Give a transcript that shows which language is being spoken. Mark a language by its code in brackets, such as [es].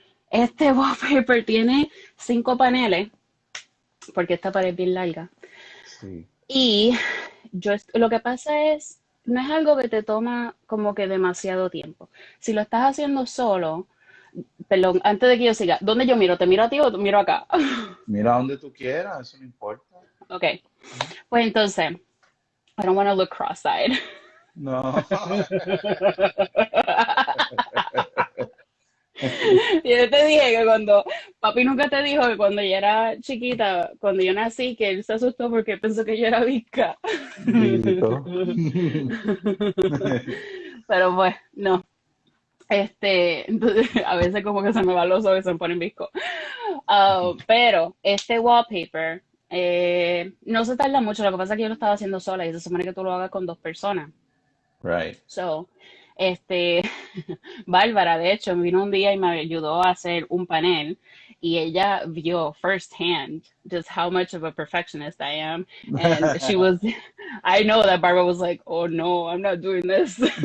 [es] Este wallpaper tiene 5 paneles, porque esta pared es bien larga. Sí. Y lo que pasa es, no es algo que te toma como que demasiado tiempo. Si lo estás haciendo solo, perdón, antes de que yo siga, ¿dónde yo miro? ¿Te miro a ti o te miro acá? Mira donde tú quieras, eso no importa. Ok, pues entonces, [en] I don't want to look cross-eyed. [es] No. Yo te dije que papi nunca te dijo que cuando yo era chiquita, cuando yo nací, que él se asustó porque pensó que yo era visca. Dito. Pero pues, no. Entonces, a veces como que se me va los ojos y se me ponen visco. Pero este wallpaper no se tarda mucho, lo que pasa es que yo lo estaba haciendo sola y se supone que tú lo hagas con 2 personas. [en] Right. [es] So, este, Bárbara, de hecho, vino un día y me ayudó a hacer un panel y ella vio [en] firsthand just how much of a perfectionist I am. And she was, I know that Barbara was like, oh no, I'm not doing this.